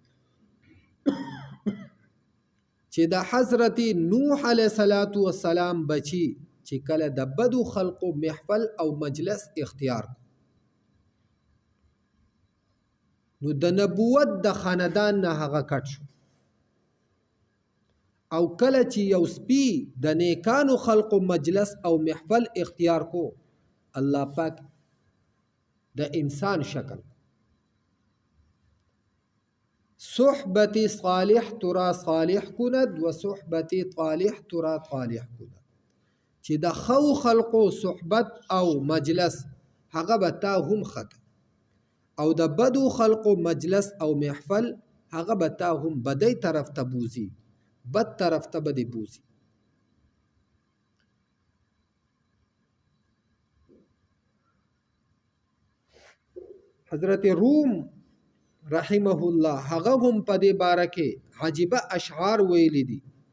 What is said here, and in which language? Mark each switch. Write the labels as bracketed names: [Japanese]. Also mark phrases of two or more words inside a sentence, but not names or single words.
[Pashto] چې د حضرت نوح [Arabic] علیه السلام [Pashto] بچي چې کله د بدو خلقو محفل او مجلس اختیار نو د نبوت د خاندان نه هغه کټ شو او کله چې یو سپي د نیکانو خلقو مجلس او محفل اختیار کو الله پاک د انسان شکل [Persian] صحبتی صالح ترا صالح کند و صحبتی طالح ترا طالح کند [Pashto] چې د خو خلقو صحبت او مجلس هغه به تا هم خط او د بدو خلقو مجلس او محفل هغه به تا هم بدی طرف ته بوزي بد طرف ته بدی بوزي حضرت روم [Arabic] رحمه الله [Pashto] هغه هم په دې باره کې عجیبه اشعار ویلي دي